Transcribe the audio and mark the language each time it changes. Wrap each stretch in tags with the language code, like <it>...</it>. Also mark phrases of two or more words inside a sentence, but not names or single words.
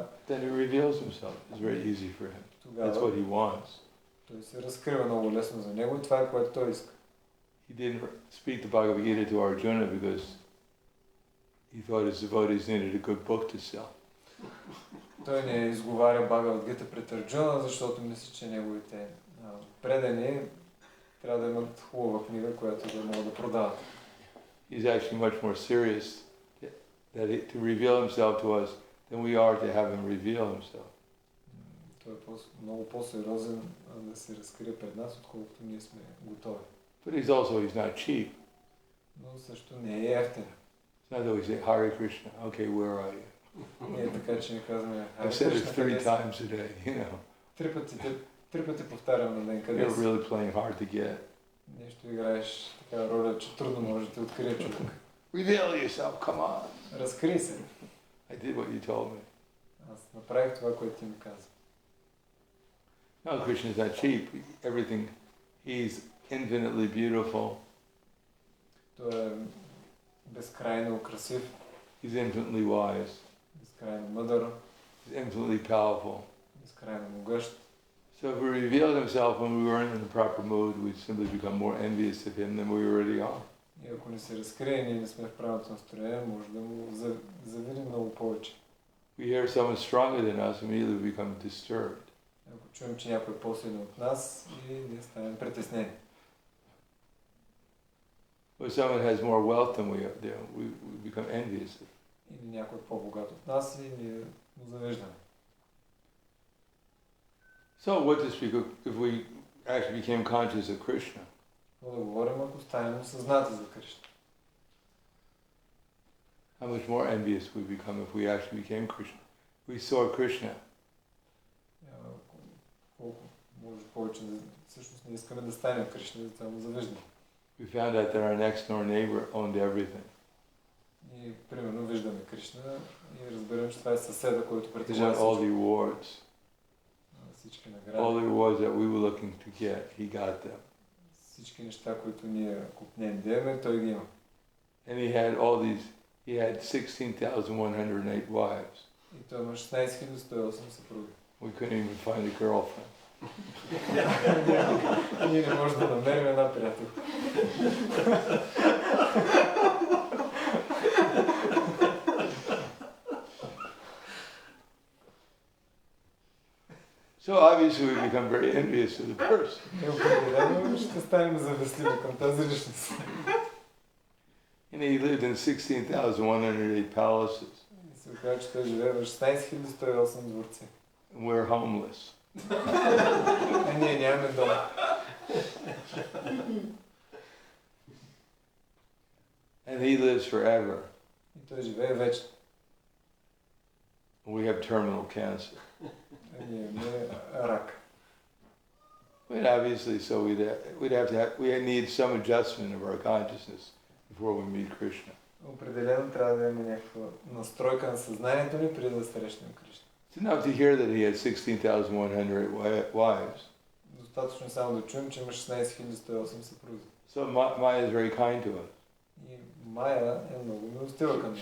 <en>then he reveals himself. It's very easy for him. That's what he wants.</en> <bg>Той се разкрива много лесно за него и това е което той иска.</bg> <en>He didn't speak the Bhagavad Gita to Arjuna because he thought his devotees needed a good book to sell.</en> <bg>Той не изговаря Бхагавад Гита пред Арджуна, защото мисли, че неговите предани трябва да имат хубава книга, която да могат да продават.</bg> <en>He's actually much more serious to reveal himself to us than we are to have him reveal himself.</en> <bg>Той е много по-сериозен да се разкрие пред нас, отколкото ние сме готови.</bg> <en>But he's not cheap.</en> <bg>Но също не е ефтин.</bg> <en>It's not that we say, Hare Krishna, okay, where are you?</en> <bg>Ние така, че не казваме</bg> <en>I've said it 3 times a day, you know.</en> <bg>Три пъти повтарям на ден, къде</bg> <en>You're really playing hard to get.</en> <bg>Нещо играеш така роля, че трудно може да те открие човек.</bg> <en>Reveal yourself, come on.</en> <bg>Разкри се.</bg> <en>I did what you told me.</en> <bg>Аз направих това, което ти ми каза.</bg> <en>No, Krishna's not cheap. He's infinitely beautiful.</en> <bg>Той е безкрайно красив.</bg> <en>He's infinitely wise.</en> <bg>Безкрайно мъдър.</bg> <en>He's infinitely powerful.</en> <bg>Безкрайно могъщ.</bg> <en>So if he revealed himself when we weren't in the proper mood, we'd simply become more envious of him than we already are.</en> <bg>И ако не се разкрие, ние не сме в правилното настроение, може да му завидим много повече.</bg> <en>We hear someone stronger than us, immediately we become disturbed.</en> <bg>Ако чуем, че някой е по-силен от нас, и ние ставаме притеснени.</bg> <en>If someone has more wealth than we do, we become envious.</en> <bg>Или някой е по-богат от нас и ние му завиждаме.</bg> <en>So what to speak of if we actually became conscious of Krishna?</en> <bg>Но да говорим, ако станем съзнати за Кришна.</bg> <en>How much more envious we become if we actually became Krishna. We saw Krishna.</en> <bg>Колко може повече да всъщност не искаме да станем Кришна, да това му завиждаме.</bg> <en>We found out that our next door neighbor owned everything.</en> <bg>И примерно виждаме Кришна и разберем, че това е съседа, който</bg> <en>He</en> <bg>притежава</bg> <en>got all the awards.</en> <bg>всички награди.</bg> <en>All the awards that we were looking to get, he got them.</en> <bg>всички неща, които ние купнем да имаме, той ги има.</bg> <en>And he had 16,108 wives.</en> <bg>И той има 16,108 съпруги.</bg> <en>We couldn't even find a girlfriend.</en> <bg>Ние не можем да намерим една приятелка.</bg> <en>So obviously we become very envious of the person.</en> <bg>Определено ще станем завистливи към тази личност.</bg> <en>And he lived in 16,108 palaces.</en> <bg>И се оказа, че той живее в 16,108 дворци.</bg> <en>And we're homeless.</en> <bg>А ние нямаме дом.</bg> <en>And he lives forever.</en> <bg>И той живее вечно.</bg> <en>We have terminal cancer.</en> <bg>А ние имаме рак.</bg> <en>But obviously, so we need some adjustment of our consciousness before we meet Krishna.</en> <bg>Определено трябва да имаме някаква настройка на съзнанието ни преди да срещнем Кришна.</bg> <en>It's enough to hear that he had 16,100 wives.</en> <bg>Достатъчно е само да чуем, че има 16,108 съпрузи.</bg> <en>So Maya is very kind to us.</en> <bg>И Майя е много милостива към нас.</bg>